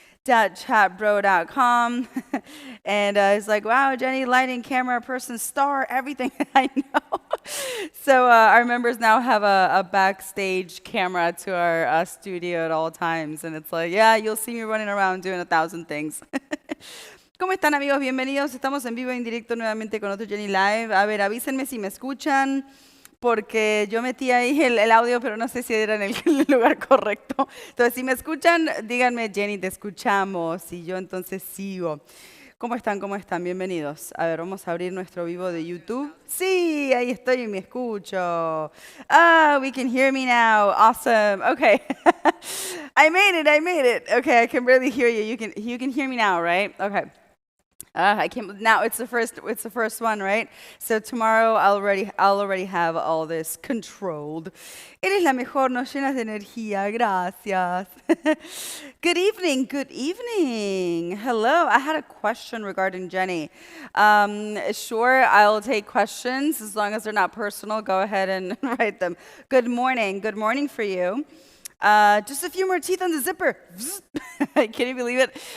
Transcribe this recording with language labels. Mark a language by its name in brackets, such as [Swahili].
[English] Chatbro.com and it's like, wow, Jenny, lighting, camera, person, star, everything. I know. So our members now have a backstage camera to our studio at all times, and it's like, yeah, you'll see me running around doing 1,000 things. [Spanish] ¿Cómo están, amigos? Bienvenidos. Estamos en vivo en directo nuevamente con otro Jenny Live. A ver, avísenme si me escuchan, porque yo metí ahí el audio, pero no sé si era en el lugar correcto. Entonces, si me escuchan, díganme, Jenny, te escuchamos, y yo entonces sigo. ¿Cómo están? ¿Cómo están? Bienvenidos. A ver, vamos a abrir nuestro vivo de YouTube. Sí, ahí estoy y me escucho. [English] Ah, we can hear me now. Awesome. Okay. I made it. Okay, I can barely hear you. You can hear me now, right? Okay. I can't. Now it's the first one, right? So tomorrow I'll already have all this controlled. [Spanish] Eres la mejor, nos llenas de energía. Gracias. [English] Good evening. Good evening. Hello. I had a question regarding Jenny. Sure, I'll take questions as long as they're not personal. Go ahead and write them. Good morning. Good morning for you. Just a few more teeth on the zipper. Can you believe it?